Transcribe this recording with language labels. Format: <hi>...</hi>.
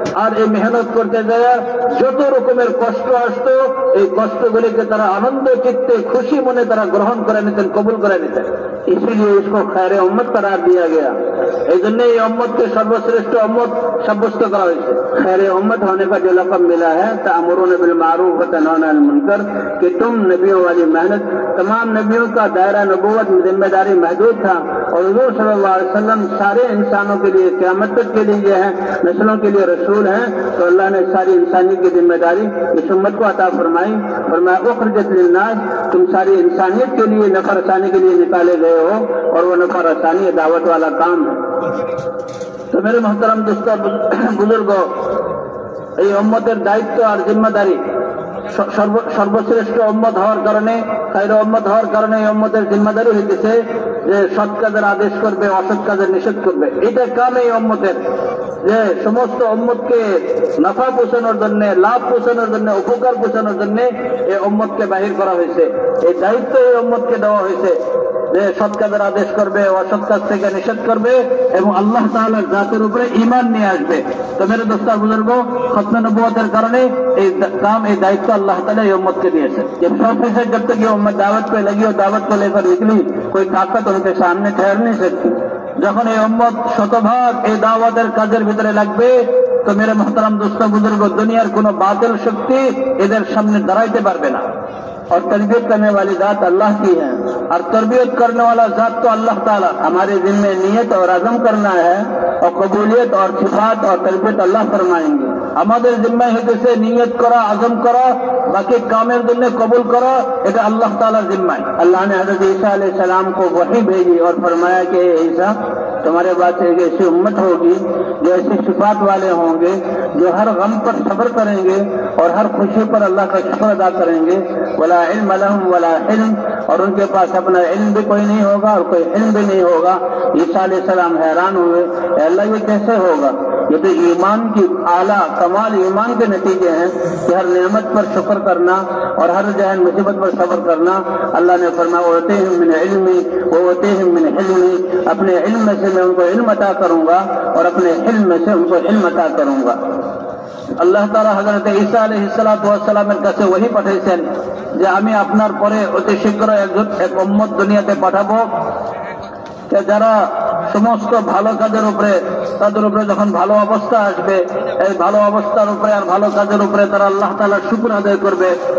<bn>আর এই মেহনত করতে যায় যত রকমের কষ্ট আসতো, এই কষ্টগুলিকে তারা আনন্দ চিত্তে খুশি মনে তারা গ্রহণ করে নিতেন, কবুল করে নিতেন।</bn> <hi>इसीलिए इसको खैर उम्मत करार दिया गया।</hi> <bn>এই জন্য এই উম্মতকে সর্বশ্রেষ্ঠ উম্মত সাব্যস্ত করা হয়েছে।</bn> <hi>खैर उम्मत होने का जो लक़ब मिला है</hi> <ar>तामुरून बिल मारूफ व तनहौना अनिल मुनकर,</ar> <hi>कि तुम नबियों वाली मेहनत, तमाम नबियों का दायरा नबूवत जिम्मेदारी महदूद था, और हुजूर सल्लल्लाहु अलैहि वसल्लम सारे इंसानों के लिए क़यामत तक के लिए हैं, नस्लों के लिए रसूल हैं। तो अल्लाह ने सारी इंसानियत की जिम्मेदारी इस उम्मत को अता फरमाई। फरमाया</hi> <ar>उखरिजत लिन्नास,</ar> <hi>तुम सारी इंसानियत के लिए नफ़ा रसानी के लिए निकाले गए हो, और वो नफ़ा रसानी दावत वाला काम है।</hi> <bn>তো</bn> <hi>মেরে মুহতারাম দোস্ত বুজুর্গ,</hi> <bn>এই উম্মতের দায়িত্ব আর জিম্মাদারি, সর্বশ্রেষ্ঠ উম্মত হওয়ার কারণে, খায়র উম্মত হওয়ার কারণে এই উম্মতের জিম্মাদারি হইতেছে যে সৎ কাজের আদেশ করবে, অসৎ কাজের নিষেধ করবে। এটা কাম এই উম্মতের, যে সমস্ত উম্মতকে নফা পৌঁছানোর জন্য, লাভ পৌঁছানোর জন্য, উপকার পৌঁছানোর জন্য এই উম্মতকে বাহির করা হয়েছে। এই দায়িত্ব এই উম্মতকে দেওয়া হয়েছে যে সৎ কাজের আদেশ করবে, অসৎ কাজ থেকে নিষেধ করবে, এবং আল্লাহ তাআলার জাতের উপরে ঈমান নিয়ে আসবে। তো</bn> <hi>মেরে দোস্তার বুজুর্গ,</hi> <bn>খতমে নবুয়তের কারণে এই কাম, এই দায়িত্ব আল্লাহ</bn> <hi>ताला ये उम्मत के दिए। जब 100% जब तक ये उम्मत दावत पे लगी और दावत को लेकर निकली, कोई ताकत उनके सामने ठहर नहीं सकती।</hi> <bn>যখন এই উম্মত শতভাগ এই দাওয়াতের কাজের ভিতরে লাগবে, তো</bn> <hi>মেরে মুহতারাম দোস্ত বুজুর্গ,</hi> <bn>দুনিয়ার কোন বাতিল শক্তি এদের সামনে দাঁড়াইতে পারবে না।</bn> <hi>और तरबियत करने वाली जात अल्लाह की है, और तरबियत करने वाला जात तो अल्लाह ताला। हमारे जिम्मे नियत और अज़म करना है, और कबूलियत और सिफात और तरबियत अल्लाह फरमाएंगे।</hi> <bn>আমাদের জিম্মায় হইতেছে নিয়ত করা, আজম করা, বাকি কামের জন্য কবুল করা, এটা আল্লাহ তাআলার জিম্মায়।</bn> <hi>अल्लाह ने हज़रत ईसा अलैहिस्सलाम को वही भेजी और फरमाया कि ईसा तुम्हारे पास एक ऐसी उम्मत होगी जो ऐसी सिफात वाले होंगे जो हर गम पर सब्र करेंगे और हर खुशी पर अल्लाह का शुक्र अदा करेंगे।</hi> <ar>वला इल्म लहुम वला इल्म,</ar> <hi>और उनके पास अपना इल्म भी कोई नहीं होगा और कोई इल्म भी नहीं होगा। ईसा अलैहिस्सलाम हैरान हुए, अल्लाह ये कैसे होगा? ये तो ईमान की आला कमाल ईमान के नतीजे हैं कि हर नेमत पर शुक्र करना और हर जहन मुसीबत पर सब्र करना। अल्लाह ने फरमाया</hi> <ar>वअतीहिम मिन इल्मी वअतीहिम मिन हिल्मी,</ar> <hi>अपने इल्म में से मैं उनको इल्म अता करूंगा और अपने हिल्म में से उनको इल्म अता करूंगा।</hi> <bn>আল্লাহ তাআলা হযরত ঈসা আলাইহিস সালাতু ওয়াস সালামের কাছে ওহী পাঠাইছেন যে আমি আপনার পরে অতি শীঘ্র এক উম্মত দুনিয়াতে পাঠাবো যে যারা সমস্ত ভালো কাজের উপরে তাদের উপরে যখন ভালো অবস্থা আসবে এই ভালো অবস্থার উপরে আর ভালো কাজের উপরে তারা আল্লাহ তাআলার শুকর আদায় করবে।</bn>